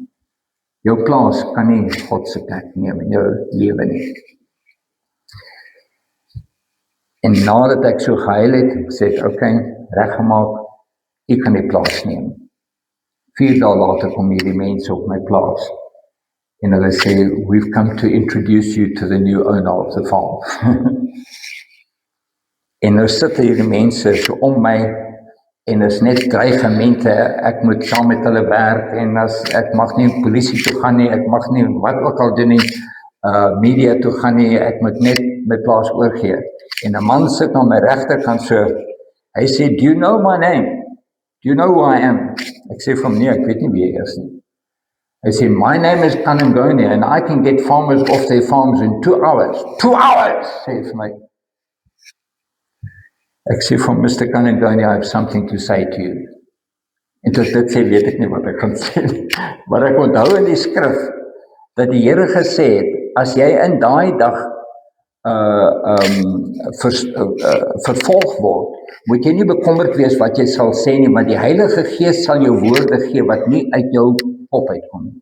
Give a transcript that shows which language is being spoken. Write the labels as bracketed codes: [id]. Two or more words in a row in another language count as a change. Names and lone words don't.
[af] Jou plaas kan nie God se plek neem in jou lewe nie. En nadat ek so gehuil het, sê ek, okay, reggemaak, U kan die plaas neem. 4 dae later kom hierdie mense op my plaas. En hulle sê, [en] we've come to introduce you to the new owner of the farm. [af] En nou sit hierdie mense so om my, en is net dreigemente, ek moet saam met hulle werk, en as ek mag nie polisie toe gaan nie, ek mag nie wat ook al doen nie, media toe gaan nie, ek moet net my plaas oorgee. En 'n man sit aan my regterkant so, hy sê, [en] do you know my name? Do you know who I am? [af] Ek sê vir hom, nee, ek weet nie wie hy is nie. Hy sê, [en] my name is Kanangonia, and I can get farmers off their farms in 2 hours. 2 hours, [af] sê hy vir my. Ek sê vir Mr. [en] Kanangonia, I have something to say to you. [af] En tot dit sê, weet ek nie wat ek kan sê nie. Maar ek onthou in die skrif, dat die Here gesê het, as jy in daai dag vervolg word, moet jy nie bekommerd wees wat jy sal sê nie, maar die Heilige Gees sal jou woorde gee wat nie uit jou kop uitkom nie.